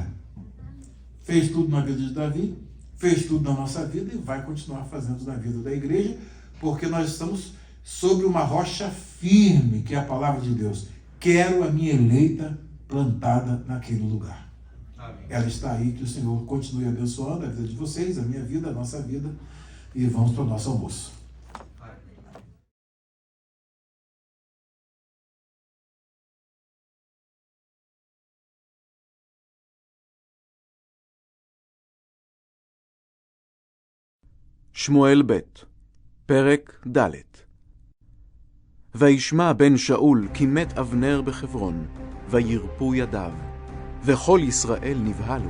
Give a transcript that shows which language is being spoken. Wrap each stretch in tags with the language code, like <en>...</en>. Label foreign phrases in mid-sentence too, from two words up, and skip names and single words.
<pt>Fez tudo na vida de Davi, fez tudo na nossa vida e vai continuar fazendo na vida da igreja, porque nós estamos sobre uma rocha firme, que é a palavra de Deus. Quero a minha eleita plantada naquele lugar. Amém. Ela está aí, que o Senhor continue abençoando a vida de vocês, a minha vida, a nossa vida, e vamos para o nosso almoço.</pt> <he>שמואל ב' פרק ד' וישמע בן שאול כי מת אבנר בחברון, וירפו ידיו, וכל ישראל נבהלו.</he>